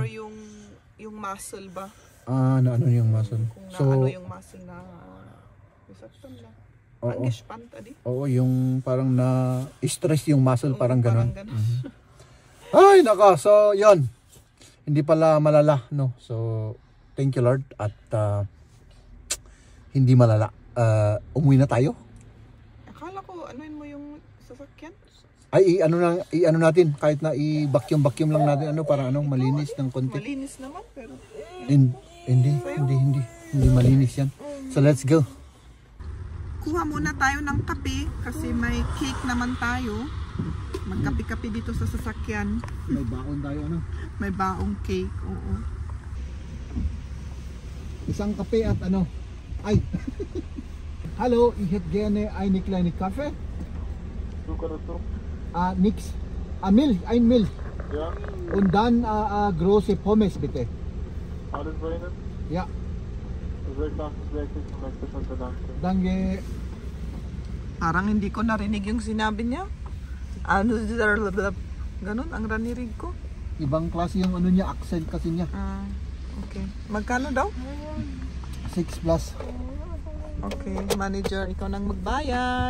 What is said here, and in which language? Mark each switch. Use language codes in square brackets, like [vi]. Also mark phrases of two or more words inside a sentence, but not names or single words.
[tl] Or yung muscle ba? Yung muscle. Kung yung muscle na Oo. Oo, yung parang na stress yung muscle, parang ganun. Ay, naka. So, yon. Hindi pala malala, no? So, [en] Thank you Lord [tl] at hindi malala. Umuwi na tayo. Akala ko, anuin mo yung sasakyan? Ay, i-ano natin, kahit na i-vacuum lang natin, para malinis ng konti. Malinis naman, pero... Hindi malinis yan. [en] So, let's go. [tl] Kuha muna tayo ng kape, kasi may cake naman tayo. Magkape-kape dito sa sasakyan. May baon tayo, May baong cake, oo. Isang kape at ay. [de] Hallo, ich hätte gerne eine kleine Kaffee. Nix. Milch, ein Milch. Ja, Und dann große Pommes bitte. alles bei Ihnen? Ja, 668 möchte schon bedanken. danke. [tl] Parang hindi ko narinig yung sinabi niya. Ganon ang ranirig ko. Ibang klase yung niya, accent kasi niya. Okay. Magkano daw? 6 plus. Okay, manager, ikaw nang magbayad.